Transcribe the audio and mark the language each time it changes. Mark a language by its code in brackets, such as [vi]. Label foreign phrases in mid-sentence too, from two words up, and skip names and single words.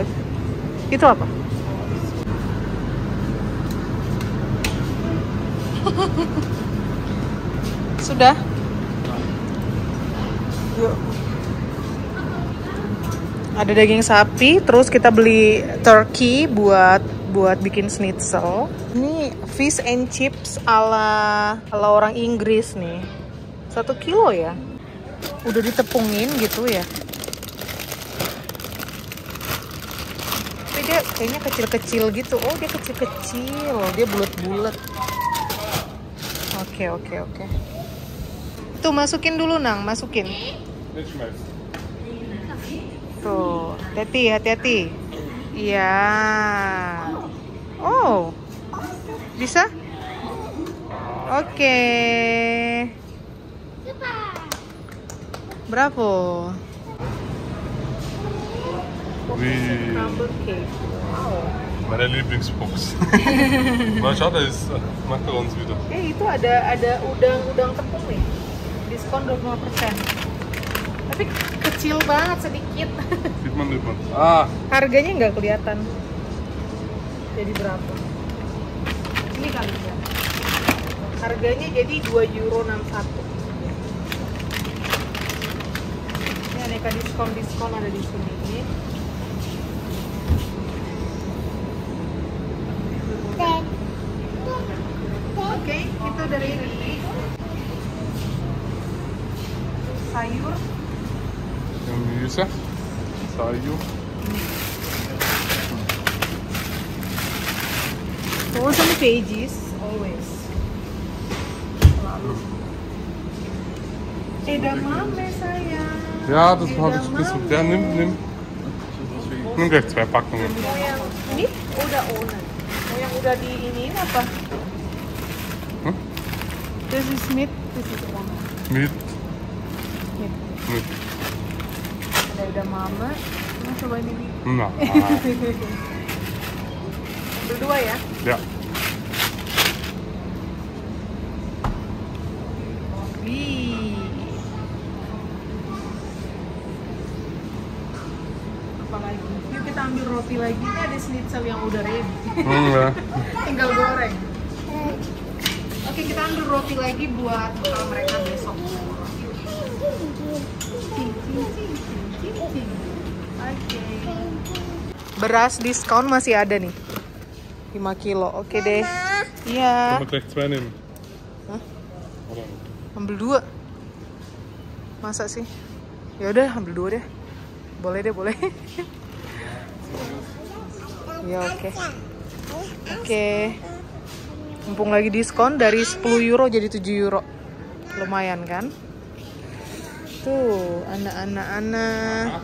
[id] Itu apa? Sudah. Yuk. Ada daging sapi, terus kita beli turkey buat bikin schnitzel. Ini [en] fish and chips [id] ala orang Inggris nih. 1 kilo ya. Udah ditepungin gitu ya. Tapi dia kayaknya kecil-kecil gitu. Oh, dia kecil-kecil. Dia bulat-bulat. Oke. Tuh, masukin dulu, Nang. Masukin. Tuh, hati-hati. Iya. Oh. Bisa? Oke. Bravo. [en] Crumble cake. Wow. [de] Meine Lieblingsbox. Mal schau, da ist Macarons wieder. [id] Itu ada udang tepung nih di diskon 25%. Tapi kecil banget, sedikit. [de] Sieht man nicht mal. Ah, [id] Harganya nggak kelihatan. Jadi berapa? Ini kali ya. Harganya jadi €2.61. Ini aneka diskon ada di sini. Oke, itu dari ini. Sayur. Gemüse. Sayur. [en] Frozen veggies, always. [id] Selalu. Edamame sayang. [de] Ja, das habe ich bisschen. Ja, nimm. Nimm gleich 2 Packungen. [id] Mau yang ini udah ohne. Mau yang udah di ini apa? Hm? [en] This is meat, this is ohne. [de] Mit. [en] Meat. [de] Mit. [id] Ada edamame. Mau cobain ini. [de] Na. [id] Berdua ya? [de] Ja. [id] Wih. Apa lagi? Yuk kita ambil roti lagi. Ini ada schnitzel yang udah ready. [de] Ja. [id] Tinggal goreng. Oke, kita ambil roti lagi buat bekal mereka besok. Oke. Beras diskon masih ada nih. 5 kilo. Oke deh. Iya. [de] Können wir gleich 2 nehmen? Hah? Oder? [id] Ambil 2. Masa sih? Ya udah, ambil 2 deh. Boleh deh, boleh. Ya oke. Oke. Mumpung lagi diskon dari €10 jadi €7. Lumayan kan? Tuh, anak-anak.